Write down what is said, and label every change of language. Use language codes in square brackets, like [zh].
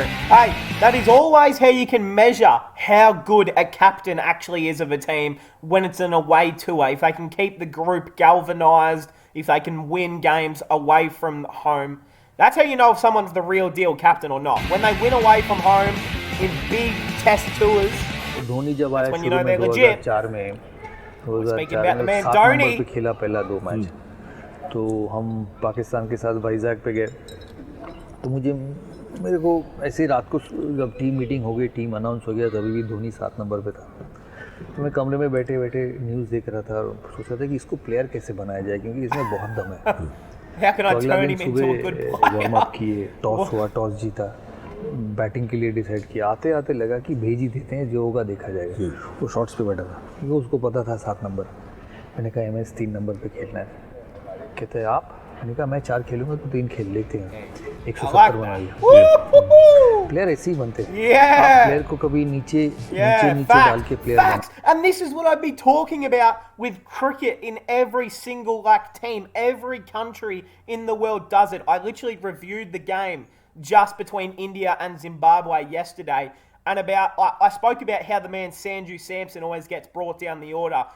[en] Hey, that is always how you can measure how good a captain actually is of a team when it's an away tour. If they can keep the group galvanized, if they can win games away from home. That's how you know if someone's the real deal captain or not. When they win away from home in big test tours, [hi] Dhoni जब आया [en] when you know they're legit. [hi] 2004 में, 2004 में 7 number पे खेला पहला 2 match. तो हम पाकिस्तान के साथ वाइजैक पे गए। तो मेरे को ऐसे रात को जब टीम मीटिंग हो गई, टीम अनाउंस हो गया, तभी भी धोनी 7 नंबर पे था। तो मैं कमरे में बैठे बैठे न्यूज़ देख रहा था और सोच रहा था कि इसको प्लेयर कैसे बनाया जाए, क्योंकि इसमें बहुत दम है। तो अगला दिन सुबह वार्म अप किए, टॉस हुआ, टॉस जीता, बैटिंग के लिए डिसाइड किया। आते आते लगा कि भेज ही देते हैं, जो होगा देखा जाएगा। वो शॉट्स पे बैठा था, क्योंकि उसको पता था 7 नंबर। मैंने कहा MS 3 नंबर पे खेलना है। कहते हैं आप? मैंने कहा मैं 4 खेलूंगा तो 3 खेल लेते हैं। 170 बना लिया। प्लेयर ऐसे ही बनते हैं। [en] Yeah. [hi] आप प्लेयर को कभी नीचे डाल के प्लेयर बना। [en] facts. And this is what I'd be talking about with cricket in every single team. Every country in the world does it. I literally reviewed the game just between India and Zimbabwe yesterday. And I spoke about how the man Sanju Samson always gets brought down the order.